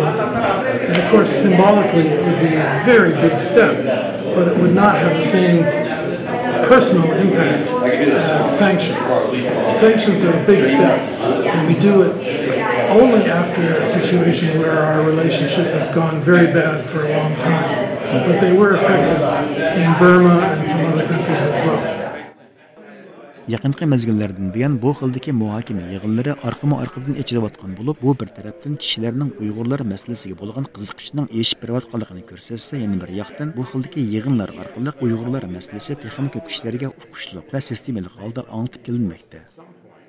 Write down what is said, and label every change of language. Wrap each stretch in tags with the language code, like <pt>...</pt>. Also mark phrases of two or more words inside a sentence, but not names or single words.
<en>And of course, symbolically, it would be a very big step, but it would not have the same personal impact as sanctions. Sanctions are a big step, and we do it only after a situation where our relationship has gone very bad for a long time. but they were effective in Burma and some other countries as well.</en> <uz>Yaqinqi mezgillerden buyon bu xildagi muhokama yig'inlari orqama-orqadan echilayotgan bo'lib, bu bir tarafdan kishilarning Uyg'urlar masalasiga bo'lgan qiziqishining eshib berayotganligini ko'rsatsa, yana bir yoqdan bu xildagi yig'inlar orqali Uyg'urlar masalasi texnik ko'p kishilarga uqishliq va sistemalik holda anglitib kelinmoqda.</uz>